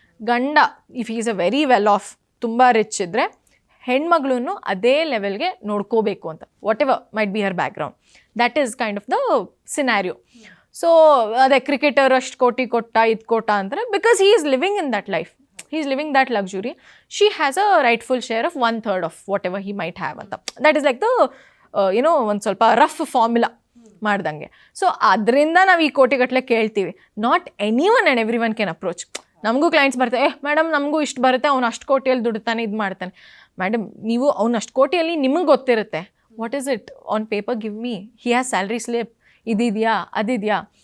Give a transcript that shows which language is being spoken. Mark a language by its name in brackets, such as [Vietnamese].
[English] ಗಂಡ if is a very well off, [Kannada] ತುಂಬ rich ಇದ್ದರೆ ಹೆಣ್ಮಗಳನ್ನು ಅದೇ ಲೆವೆಲ್ಗೆ ನೋಡ್ಕೋಬೇಕು ಅಂತ, [English] Whatever might be her background. That is kind of the scenario. So [Kannada] ಅದೇ ಕ್ರಿಕೆಟರ್ ಅಷ್ಟು ಕೋಟಿ ಕೊಟ್ಟ ಇದು ಕೊಟ್ಟ ಅಂತಾರೆ, [English] Because he is living in that life, he is living that luxury. She has a rightful share of 1/3 of whatever he might have ಅಂತ. That is like the [Kannada] ಒಂದು ಸ್ವಲ್ಪ ರಫ್ ಫಾರ್ಮುಲಾ ಮಾಡ್ದಂಗೆ. ಸೊ ಅದರಿಂದ ನಾವು ಈ ಕೋಟಿಗಟ್ಟಲೆ ಕೇಳ್ತೀವಿ. [English] Not any one and every one can approach. [Kannada] ನಮಗೂ ಕ್ಲೈಂಟ್ಸ್ ಬರ್ತಾರೆ, ಮೇಡಮ್ ನಮಗೂ ಇಷ್ಟು ಬರುತ್ತೆ, ಅವ್ನು ಅಷ್ಟು ಕೋಟಿಯಲ್ಲಿ ದುಡ್ತಾನೆ, ಇದು ಮಾಡ್ತಾನೆ. ಮೇಡಮ್ ನೀವು ಅವ್ನು ಅಷ್ಟು ಕೋಟಿಯಲ್ಲಿ ನಿಮಗೆ ಗೊತ್ತಿರುತ್ತೆ, [English] what is it on paper, give me, he has salary slip, [Kannada] ಇದಿದೆಯಾ ಅದಿದೆಯಾ.